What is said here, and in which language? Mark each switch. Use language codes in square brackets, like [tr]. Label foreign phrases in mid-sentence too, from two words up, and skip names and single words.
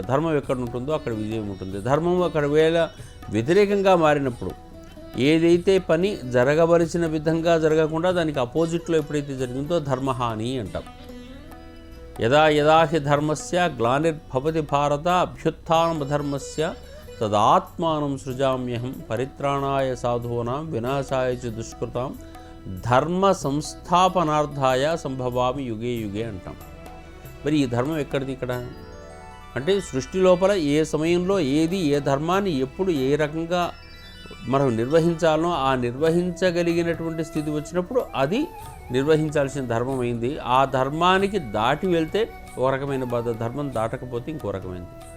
[te] ధర్మం ఎక్కడ ఉంటుందో అక్కడ విజయం ఉంటుంది. ధర్మం అక్కడ వేళ వ్యతిరేకంగా మారినప్పుడు ఏదైతే పని జరగవలసిన విధంగా జరగకుండా దానికి అపోజిట్లో ఎప్పుడైతే జరిగిందో ధర్మహాని అంటాం. [sa] యదా యదా హి ధర్మస్య గ్లానిర్భవతి భారత అభ్యుత్థానమధర్మస్య తదాత్మానం సృజామ్యహం పరిత్రాణాయ సాధూనాం వినాశాయ చ దుష్కృతాం ధర్మ సంస్థాపనార్థాయ సంభవామి యుగే యుగే అంటాం. [te] మరి ఈ ధర్మం ఎక్కడిది ఇక్కడ అంటే సృష్టి లోపల ఏ సమయంలో ఏది ఏ ధర్మాన్ని ఎప్పుడు ఏ రకంగా మనం నిర్వహించాలనో ఆ నిర్వహించగలిగినటువంటి స్థితి వచ్చినప్పుడు అది నిర్వహించాల్సిన ధర్మం అయింది. ఆ ధర్మానికి దాటి వెళ్తే ఒక రకమైన బాధ, ధర్మం దాటకపోతే ఇంకో రకమైనది.